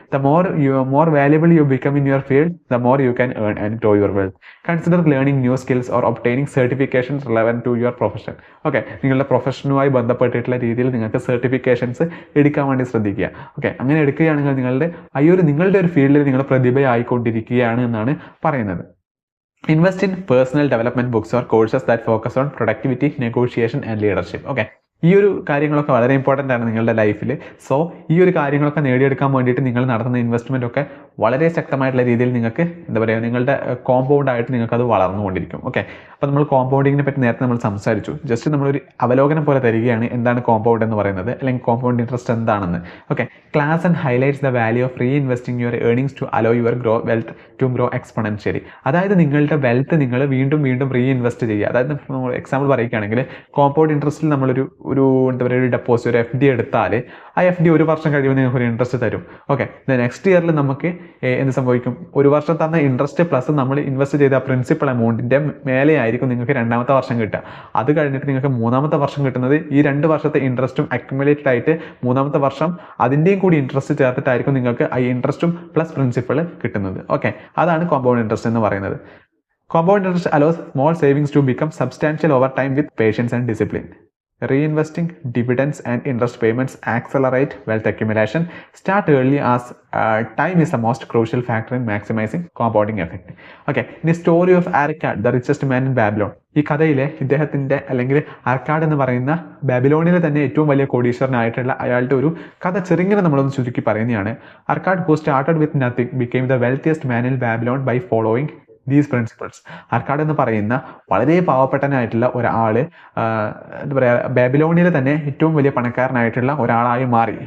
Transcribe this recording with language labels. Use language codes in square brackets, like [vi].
[en] The more valuable you become in your field, the more you can earn and grow your wealth. Consider learning new skills or obtaining certifications relevant to your profession. [ml] Okay, നിങ്ങളുടെ പ്രൊഫഷനുമായി ബന്ധപ്പെട്ടിട്ടുള്ള രീതിയിൽ നിങ്ങൾക്ക് certifications എടുക്കാൻ വേണ്ടി ശ്രദ്ധിക്കുക. Okay, അങ്ങനെ എടുക്കുകയാണെങ്കിൽ നിങ്ങളുടെ ഒരു ഫീൽഡിൽ നിങ്ങൾ പ്രതിഭയായിക്കൊണ്ടിരിക്കുകയാണ് എന്നാണ് പറയുന്നത്. [en] Invest in personal development books or courses that focus on productivity, negotiation and leadership. Okay, [ml] ഈ ഒരു കാര്യങ്ങളൊക്കെ വളരെ ഇമ്പോർട്ടൻ്റ് ആണ് നിങ്ങളുടെ ലൈഫിൽ. സോ ഈ ഒരു കാര്യങ്ങളൊക്കെ നേടിയെടുക്കാൻ വേണ്ടിയിട്ട് നിങ്ങൾ നടത്തുന്ന ഇൻവെസ്റ്റ്മെൻ്റ് ഒക്കെ വളരെ ശക്തമായിട്ടുള്ള രീതിയിൽ നിങ്ങൾക്ക് എന്താ പറയുക, നിങ്ങളുടെ കോമ്പൗണ്ട് ആയിട്ട് നിങ്ങൾക്കത് വളർന്നുകൊണ്ടിരിക്കും. ഓക്കെ, അപ്പോൾ നമ്മൾ കോമ്പൗണ്ടിങ്ങിനെ പറ്റി നേരത്തെ നമ്മൾ സംസാരിച്ചു. ജസ്റ്റ് നമ്മളൊരു അവലോകനം പോലെ തരികയാണ് എന്താണ് കോമ്പൗണ്ട് എന്ന് പറയുന്നത്, അല്ലെങ്കിൽ കോമ്പൗണ്ട് ഇൻട്രസ്റ്റ് എന്താണെന്ന്. [en] Okay, class and highlights the value of reinvesting your earnings to allow your wealth to grow exponentially. [ml] അതായത് നിങ്ങളുടെ വെൽത്ത് നിങ്ങൾ വീണ്ടും വീണ്ടും റീ ഇൻവെസ്റ്റ് ചെയ്യുക. അതായത് നമ്മൾ എക്സാമ്പിൾ പറയുകയാണെങ്കിൽ കോമ്പൗണ്ട് ഇൻട്രസ്റ്റിൽ നമ്മളൊരു എന്താ പറയുക ഒരു ഡെപ്പോസിറ്റ്, ഒരു FD എടുത്താൽ ആ FD 1 വർഷം കഴിയുമ്പോൾ നിങ്ങൾക്ക് ഒരു ഇൻട്രസ്റ്റ് തരും. ഓക്കെ, നെക്സ്റ്റ് ഇയറിൽ നമുക്ക് എന്ത് സംഭവിക്കും, 1 വർഷം തന്ന ഇൻട്രസ്റ്റ് പ്ലസ് നമ്മൾ ഇൻവെസ്റ്റ് ചെയ്ത പ്രിൻസിപ്പൽ എമൗണ്ടിൻ്റെ മേലെ ആയിരിക്കും നിങ്ങൾക്ക് 2ാമത്തെ വർഷം കിട്ടുക. അത് കഴിഞ്ഞിട്ട് നിങ്ങൾക്ക് 3ാമത്തെ വർഷം കിട്ടുന്നത് ഈ 2 വർഷത്തെ ഇൻട്രസ്റ്റും അക്യുമുലേറ്റഡ് ആയിട്ട് 3ാമത്തെ വർഷം അതിൻ്റെയും കൂടി ഇൻട്രസ്റ്റ് ചേർത്തിട്ടായിരിക്കും നിങ്ങൾക്ക് ആ ഇൻട്രസ്റ്റും പ്ലസ് പ്രിൻസിപ്പൽ കിട്ടുന്നത്. ഓക്കെ, അതാണ് കോമ്പൗണ്ട് ഇൻട്രസ്റ്റ് എന്ന് പറയുന്നത്. [en] Compound interest allows small savings to become substantial over time with patience and discipline. Reinvesting dividends and interest payments accelerate wealth accumulation. Start early as time is the most crucial factor in maximizing compounding effect. Okay, the story of Arkad, the richest man in Babylon. [ml] ഈ കഥയിലെ ഇദ്ദേഹത്തിൻ്റെ അല്ലെങ്കിൽ അർക്കാഡ് എന്ന് പറയുന്ന ബാബിലോണിലെ തന്നെ ഏറ്റവും വലിയ കോടീശ്വരനായിട്ടുള്ള അയാളുടെ ഒരു കഥ ചെറുങ്ങനെ നമ്മളൊന്ന് ചുരുക്കി പറയുന്നതാണ്. [en] Arkad who started with nothing became the wealthiest man in Babylon by following these principles. [ml] അർക്കാഡ് എന്ന് പറയുന്ന വളരെ പാവപ്പെട്ടനായിട്ടുള്ള ഒരാൾ എന്താ പറയുക ബാബിലോണിയയിലെ തന്നെ ഏറ്റവും വലിയ പണക്കാരനായിട്ടുള്ള ഒരാളായി മാറി.